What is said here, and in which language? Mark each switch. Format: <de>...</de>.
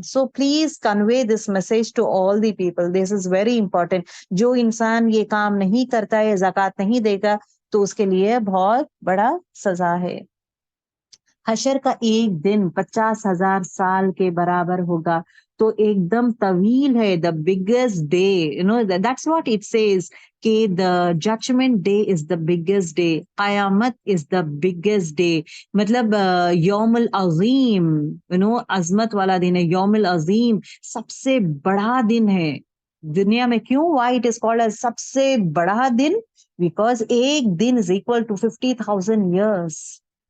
<en>So please convey this message to all the people, this is very important.</en> <ur>جو انسان یہ کام نہیں کرتا ہے, زکوٰۃ نہیں دے گا, تو اس کے لیے بہت بڑا سزا ہے. حشر کا ایک دن 50,000 سال کے برابر ہوگا, تو ایک دم طویل ہے.</ur> <en>The biggest day, that's what it says, کہ the judgment day is the biggest day, قیامت is the biggest day.</en> <ur>مطلب یوم العظیم, عظمت والا دن ہے. یوم العظیم سب سے بڑا دن ہے دنیا میں.</ur> <en>کیوں, why it is called as</en> <ur>سب سے بڑا دن,</ur> <en>because</en> <ur>ایک دن</ur> <en>is equal to 50,000 years.</en>